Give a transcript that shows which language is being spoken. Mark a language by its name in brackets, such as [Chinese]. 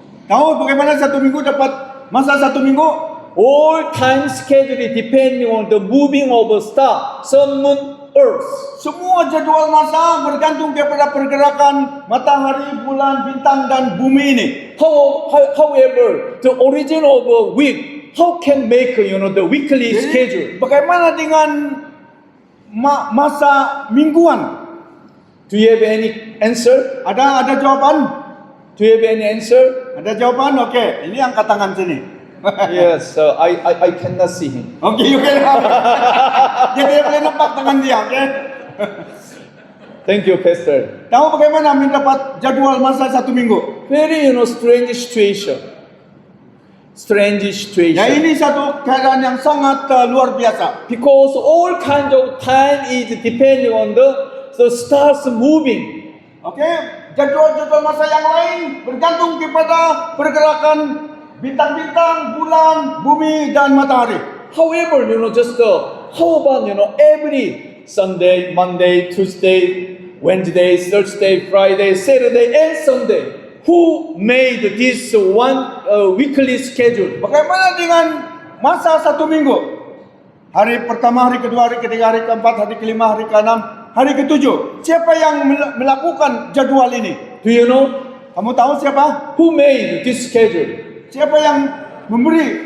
[Malay] Tahu bagaimana 1 minggu dapat masa 1 minggu? [English] All time schedule is depending on the moving of a star, sun, moon, earth. [Malay] Semua jadual masa bergantung kepada pergerakan matahari, bulan, bintang dan bumi ini. [English] However, the origin of a week, how can make, the weekly schedule? [Malay] Bagaimana dengan masa mingguan? [English] Do you have any answer? [Malay] Ada jawaban? [English] Do you have any answer? [Malay] Ada jawaban? Oke, ini angkat tangan sini. [English] Yes, I cannot see him. [Malay] Oke, [English] you can have. [Malay] Jadi dia boleh nampak tangan dia, oke? [English] Thank you, Pastor. [Malay] Tahu bagaimana mendapat jadual masa 1 minggu? [English] Very, strange situation. Strange [Malay] Ya [English] situation. [Malay] ini satu keadaan yang sangat luar biasa. [English] Because all kinds of time is depending on the stars moving. [Malay] Oke, jadwal-jadwal masa yang lain bergantung kepada pergerakan bintang-bintang, bulan, bumi dan matahari. [English] However, how about, every Sunday, Monday, Tuesday, Wednesday, Thursday, Friday, Saturday, and Sunday? Who made this one weekly schedule? [Malay] Bagaimana dengan masa 1 minggu? Hari pertama, hari kedua, hari ketiga, hari keempat, hari kelima, hari keenam, hari ketujuh. Siapa yang melakukan jadwal ini? [English] Do you know? [Malay] Kamu tahu siapa? [English] Who made this schedule? [Malay] Siapa yang memberi